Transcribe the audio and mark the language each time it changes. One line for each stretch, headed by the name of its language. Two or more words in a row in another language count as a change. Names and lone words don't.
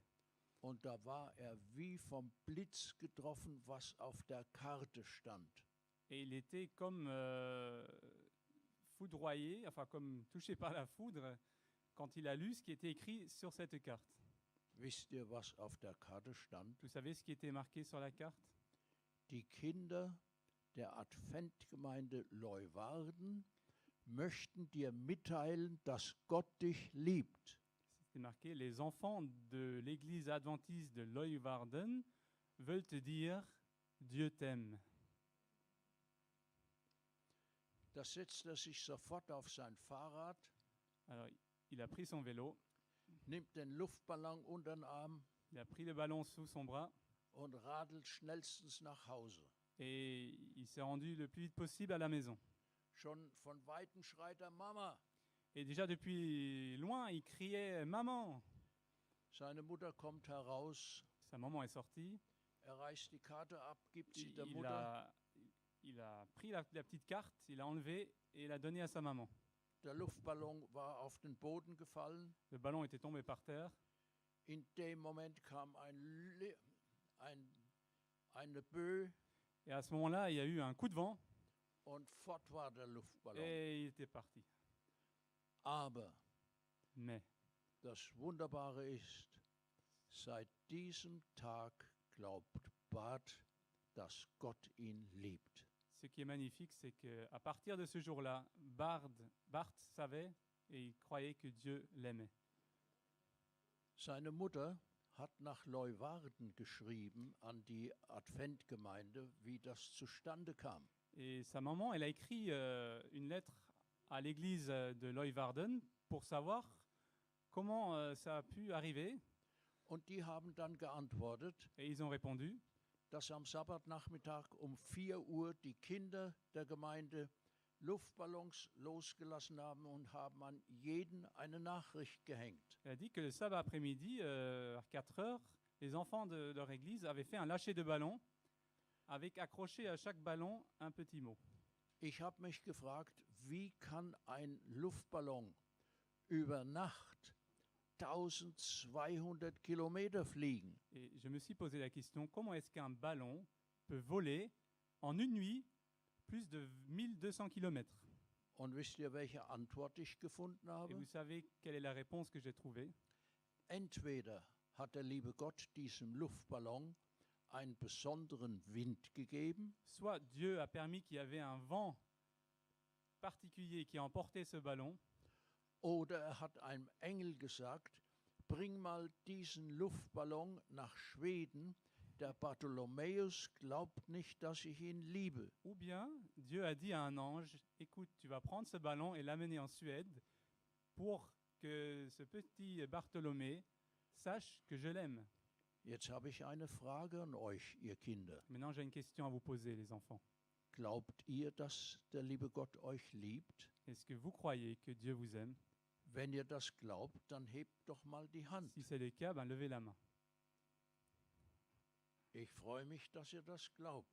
German: Und da war er wie vom Blitz getroffen, was auf der Karte stand.
French: Et il était comme foudroyé, enfin comme touché par la foudre, quand il a lu ce qui était écrit sur cette carte.
German: Wisst ihr, was auf der Karte stand?
French: Vous savez ce qui était marqué sur la carte?
German: Die Kinder der Adventgemeinde Leuwarden möchten dir mitteilen, dass Gott dich liebt.
French: C'était marqué « Les enfants de l'église adventiste de Leeuwarden veulent te dire « Dieu t'aime ».
German: Da setzt er sich sofort auf sein Fahrrad,
French: Alors, il a pris son vélo,
German: nimmt den Luftballon unter den Arm
French: il a pris le ballon sous son bras
German: und radelt schnellstens nach Hause.
French: et il s'est rendu le plus vite possible à la maison.
German: Schon von Weitem schreit er Mama.
French: Et déjà depuis loin, il criait « Maman !»
German: Seine Mutter kommt heraus,
French: Sa maman est sortie,
German: reißt die Karte ab, gibt sie der
French: il
German: Mutter.
French: a pris la petite carte, il l'a enlevée et l'a donnée à sa maman.
German: der Luftballon war auf den Boden gefallen.
French: Le ballon était tombé par terre.
German: In dem Moment kam eine Böe
French: Et à ce moment-là, il y a eu un coup de vent
German: und fort war der Luftballon.
French: et il était parti.
German: Aber
French: Mais
German: das Wunderbare ist, seit diesem Tag glaubt Bart, dass Gott ihn liebt.
French: ce qui est magnifique, c'est qu'à partir de ce jour-là, Bart savait et il croyait que Dieu l'aimait.
German: Seine Mutter hat nach Leuwarden geschrieben an die Adventgemeinde, wie das zustande kam.
French: Et sa maman, elle a écrit une lettre à l'église de Leuwarden pour savoir comment ça a pu arriver.
German: Und die haben dann geantwortet,
French: Et ils ont répondu
German: dass am Sabbatnachmittag um 4 Uhr die Kinder der Gemeinde Luftballons losgelassen haben und haben an jeden eine Nachricht gehängt.
French: Elle a dit que le sabbat après-midi, à 4 heures, les enfants de leur église avaient fait un lâcher de ballon avec accroché à chaque ballon un petit mot.
German: Ich habe mich gefragt, wie kann ein Luftballon über Nacht 1200 Kilometer fliegen?
French: Et je me suis posé la question, comment est-ce qu'un ballon peut voler en une nuit plus de 1200 km?
German: Und wisst ihr, welche Antwort ich gefunden
French: Et
German: habe?
French: vous savez quelle est la réponse que j'ai trouvée?
German: Entweder hat der liebe Gott diesem Luftballon einen besonderen Wind gegeben,
French: Soit Dieu a permis qu'il y avait un vent particulier qui a emporté ce ballon,
German: oder er hat einem Engel gesagt, bring mal diesen Luftballon nach Schweden, der Bartholomäus glaubt nicht, dass ich ihn liebe.
French: ou bien Dieu a dit à un ange, écoute, tu vas prendre ce ballon et l'amener en Suède pour que ce petit Bartholomé sache que je l'aime.
German: Jetzt habe ich eine Frage an euch, ihr Kinder.
French: Maintenant, j'ai une question à vous poser, les enfants.
German: Glaubt ihr, dass der liebe Gott euch liebt?
French: Est-ce que vous croyez que Dieu vous aime?
German: Wenn ihr das glaubt, dann hebt doch mal die Hand.
French: Si c'est le cas, ben levez la main.
German: Ich freue mich, dass ihr das glaubt.